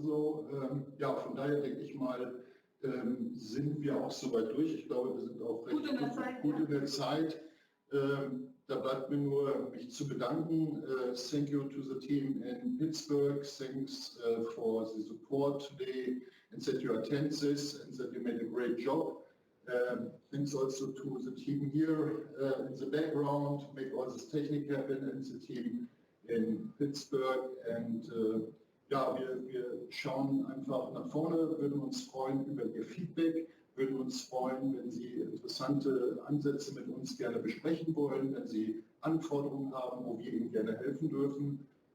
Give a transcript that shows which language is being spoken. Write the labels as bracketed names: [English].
[German] So, ja, von daher denke ich mal, sind wir auch soweit durch. Ich glaube, wir sind auch recht gut in der Zeit. Da bleibt mir nur, mich zu bedanken. [English] Thank you to the team in Pittsburgh. Thanks for the support today and that you attend this and that you made a great job. Thanks also to the team here in the background, make all this technique happen, and the team in Pittsburgh. [German] Und ja, wir schauen einfach nach vorne, würden uns freuen über Ihr Feedback, würden uns freuen, wenn Sie interessante Ansätze mit uns gerne besprechen wollen, wenn Sie Anforderungen haben, wo wir Ihnen gerne helfen dürfen.